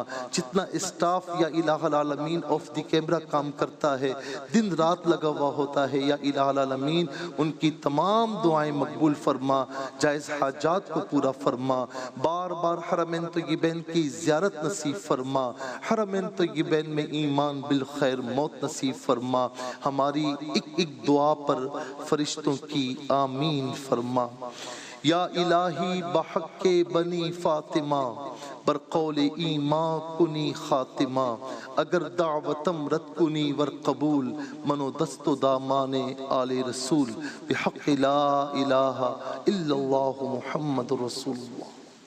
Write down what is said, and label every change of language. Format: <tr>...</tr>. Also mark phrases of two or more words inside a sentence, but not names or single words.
<ur>جتنا اسٹاف</ur> <ar>یا الہ العالمین</ar> <en>off the camera</en> <ur>کام کرتا ہے، دن رات لگا ہوا ہوتا ہے،</ur> <ar>یا الہ العالمین</ar> <ur>ان کی تمام دعائیں مقبول فرما، جائز حاجات کو پورا فرما، بار بار حرمین طیبین کی زیارت نصیب فرما، حرمین طیبین میں ایمان بالخیر موت نصیب فرما، ہماری ایک ایک دعا پر فرشتوں کی آمین فرما۔</ur> <fa>یا الہی بحق بنی فاطمہ برقول ایمان کنی خاتمہ، اگر دعوتم رد کنی ور قبول، منو دست و دامان آل رسول، بحق</fa> <ar>لا الہ الا اللہ محمد رسول اللہ۔</ar>